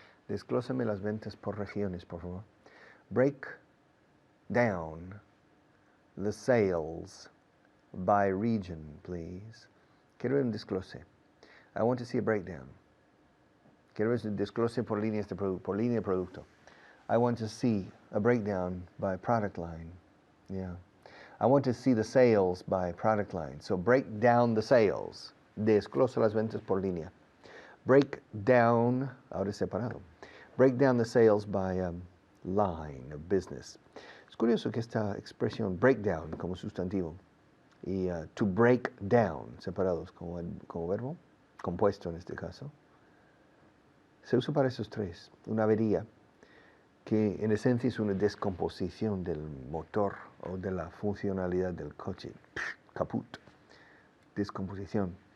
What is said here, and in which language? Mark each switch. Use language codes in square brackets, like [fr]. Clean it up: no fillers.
[es] Desglósame las ventas por regiones, por favor. [en] Break down the sales by region, please. [es] Quiero ver un desglose. [en] I want to see a breakdown. [es] Quiero ver un desglose por líneas de por línea de producto. [en] I want to see a breakdown by product line. Yeah. I want to see the sales by product line. So break down the sales. [es] Desglosa las ventas por línea. Break down, ahora es separado. [en] Break down the sales by line of business. [es] Es curioso que esta expresión breakdown como sustantivo y to break down separados como verbo, compuesto en este caso, se usa para esos tres. Una avería que en esencia es una descomposición del motor o de la funcionalidad del coche. Caput. Descomposición.